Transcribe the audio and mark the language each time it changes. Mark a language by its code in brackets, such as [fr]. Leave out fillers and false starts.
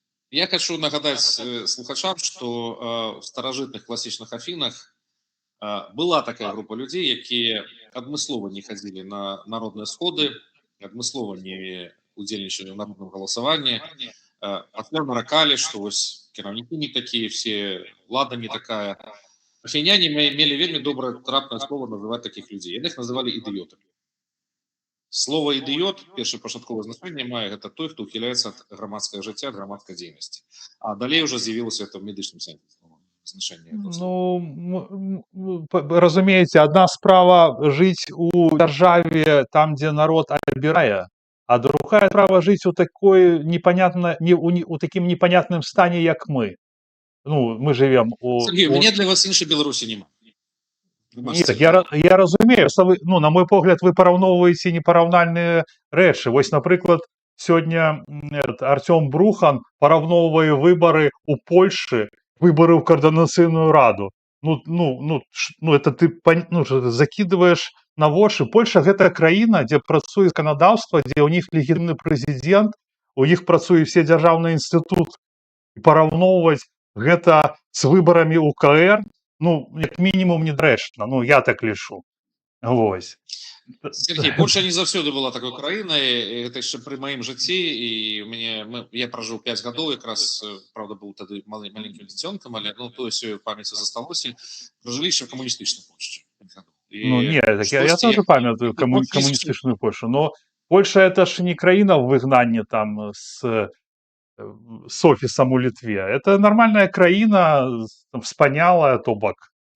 [ru] Я хочу нагадать слухачам, что в старажытных классичных Афинах была такая группа людей, якія адмыслова не ходили на народные сходы, [be] адмыслова не удзельнічалі [ru] в народном голосовании, пасля наракали, что вось кіраўнікі не такие, все влада не такая. Афиняне имели вельмі доброе трапное слово называть таких людей. Яны их называли идиотами. [be] Слово «идиот», першапачатковае значэнне мае, гэта той, хто ухіляецца ад грамадскага жыцця, ад грамадскай дзейнасці. А далей [ru] уже [be] з'явілася это в медычным сэнсе значэнне. Ну, разумееце, одна справа жыць у дзяржаве там, дзе народ абірае, а другая справа жыць у такой у такім непонятным стане, як мы. [ru] Ну, мы живем у... Сергей, у меня для вас іншай Беларусі нема. [be] Так, я разумею, что вы, ну, на мой погляд, вы параўноўваеце непараўнальныя рэчы. Вось, напрыклад, сёння Артём Брухан параўноўвае выбары у Польшы, выбары ў координацыйную раду. [ru] Это ты закидываешь на вочы. [be] Польша — гэта краіна, дзе працуе заканадаўства, дзе ў них легітымны прэзідэнт, у іх працуе все дзяржаўныя інстытуты. І параўноўваць гэта з выбарамі УКР, ну, як мінімум, недрэчна. Ну, я так лічу. Вось. Сергей, Польша не заўсёды была такой краінай, гэта яшчэ пры маім жыцці, і я пражыў 5 гадоў, якраз, правда, быў тады маленькім дзіцёнкам, але тое сёе ў памяці засталося. Пражылі яшчэ ў камуністычнай Польшчы. [ru] Ну, не, так я тоже памятаю коммунистичную Польшу, но Польша — это ж [be] не краіна в выгнанні [ru] там с офисом у Литве. Это нормальная краіна, вспанялая, то бок.